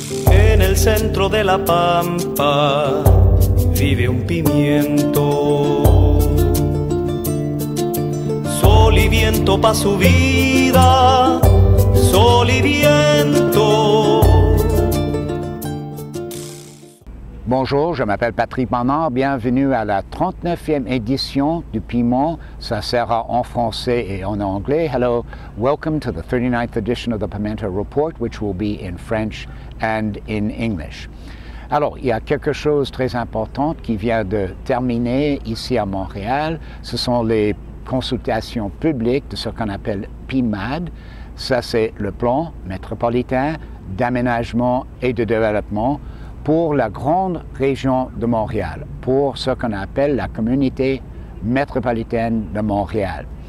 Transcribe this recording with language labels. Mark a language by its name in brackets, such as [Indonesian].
[Spanish] En el centro de la pampa vive un pimiento. Sol y viento pa' su vida, sol y viento. [French] Bonjour, je m'appelle Patrick Bernard, bienvenue à la 39e édition du Piment. Ça sera en français et en anglais. [English] Hello, welcome to the 39th edition of the Pimento Report, which will be in French and in English. [French] Alors, il y a quelque chose de très important qui vient de terminer ici à Montréal. Ce sont les consultations publiques de ce qu'on appelle PIMAD. Ça, c'est le plan métropolitain d'aménagement et de développement pour la grande région de Montréal, pour ce qu'on appelle la communauté métropolitaine de Montréal.